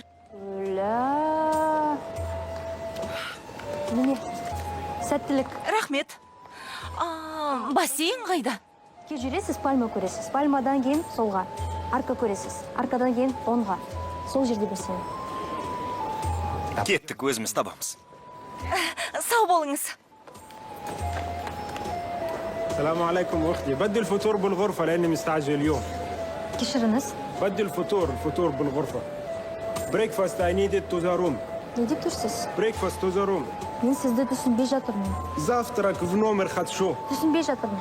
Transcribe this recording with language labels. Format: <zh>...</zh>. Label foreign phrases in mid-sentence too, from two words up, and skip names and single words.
<kk>Ля. Міне, сәттілік. Рахмет. Бассейн қайда? Ке жүресіз, пальма көресіз. Пальмадан кейін солға. Арка көресіз. Аркадан кейін оңға. Сол жерде берсең. Кеттік, өзіміз табамыз. Сау болыңыз.</kk> <ar>السلام عليكم أختي بدي الفطور بالغرفة لأني مستعجل اليوم</ar> <kk>Кешіріңіз.</kk> <ar>بدي الفطور بالغرفة</ar> <en>breakfast I need it to the room</en> <kk>Не деп тұрсыз?</kk> <en>breakfast to the room</en> <kk>Мен сізді түсінбей жатырмын.</kk> <ru>завтрак в номер хочу</ru> <kk>Түсінбей жатырмын.</kk>